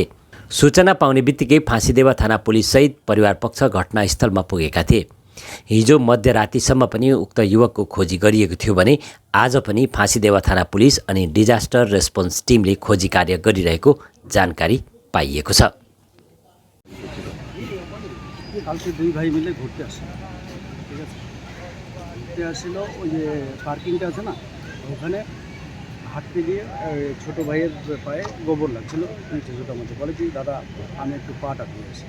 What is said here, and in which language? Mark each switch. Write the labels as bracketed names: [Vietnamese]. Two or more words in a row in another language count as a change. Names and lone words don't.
[Nepali] सूचना पाउने बित्तिकै फाँसीदेवा थाना पुलिससहित परिवार पक्ष घटनास्थलमा पुगेका थिए। हिजो मध्यरातिसम्म पनि उक्त युवकको खोजी गरिएको थियो भने आज पनि फाँसीदेवा थाना पुलिस अनि [English] disaster response [Nepali] टिमले खोजी कार्य गरिरहेको जानकारी पाइएको छ। [Bangla] কালকে দুই ভাই মিলে ঘুরতে আসে, ঠিক আছে। ঘুরতে আসছিল ওই যে পার্কিংটা আছে না, ওখানে হাঁটতে গিয়ে ছোটো ভাইয়ের পায়ে গোবর লাগছিল। ছোটো মধ্যে বলে কি দাদা আমি একটু পাটা ধুয়ে আসি।